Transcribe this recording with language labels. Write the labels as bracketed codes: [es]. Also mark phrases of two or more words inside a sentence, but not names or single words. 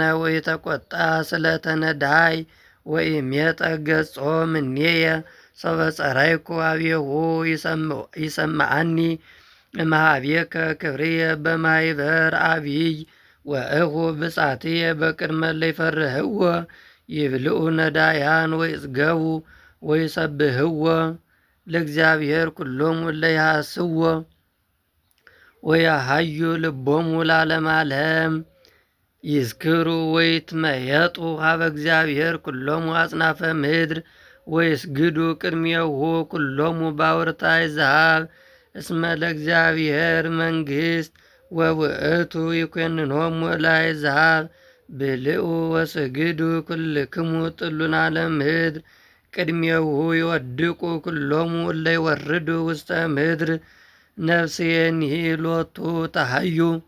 [gez] ወኢተቈጣ ስለተ ነዳይ ወኢሜጠ ገጾ እምኔየ። ሶበ ጸራይኩ ኀቤሁ ይሰምዓኒ። እምኀቤከ ክብርየ በማኅበር አቢይ ወእኹ ብጻትየ በቅድመ እለ ይፈርህዎ። ይብልዑ ነዳያን ወይጽገቡ ወይሰብህዎ ለእግዚአብሔር ኩሎሙ እለ ይሐስዎ ወያሃዩ ልቦሙ ለዓለመ ዓለም። ይዝክሩ ወይትመየጡ ኀበ እግዚአብሔር ኩሎሙ አጽናፈ ምድር ወይስግዱ ቅድሜሁ ኩሎሙ ባውርተ አሕዛብ። እስመ ለእግዚአብሔር መንግሥት ወውእቱ ይኰንኖሙ ለአሕዛብ። ብልዑ ወስግዱ ኩልክሙ ጥሉላነ ምድር። ቅድሜሁ ይወድቁ ኩሎሙ እለ ይወርዱ ውስተ ምድር። ነፍስየኒ ሎቱ ተሐዩ።